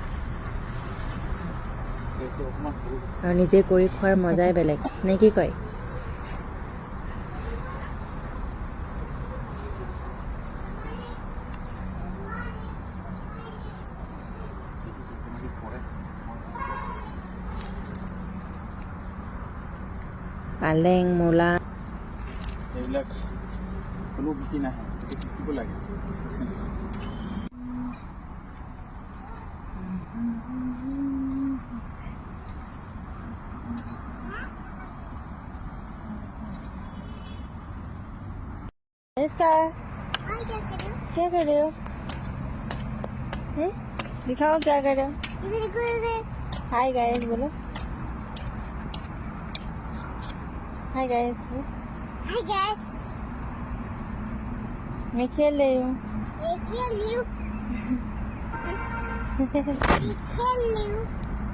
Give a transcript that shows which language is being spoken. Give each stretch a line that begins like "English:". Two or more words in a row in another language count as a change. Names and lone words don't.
Assamese: আৰু নিজে কৰি খোৱাৰ মজাই বেলেগ নে কি কয় পালেং মূলা এইবিলাক কোনো বিকি নাহে শিকিব লাগে
Hindi: इसका क्या कर रहे हो दिखाओ क्या कर रहे हो
English: hi guys
Hindi: बोलो
English: hi guys Hi guys,
Hindi: मैं खेल रही हूँ
English: we kill you. We kill you.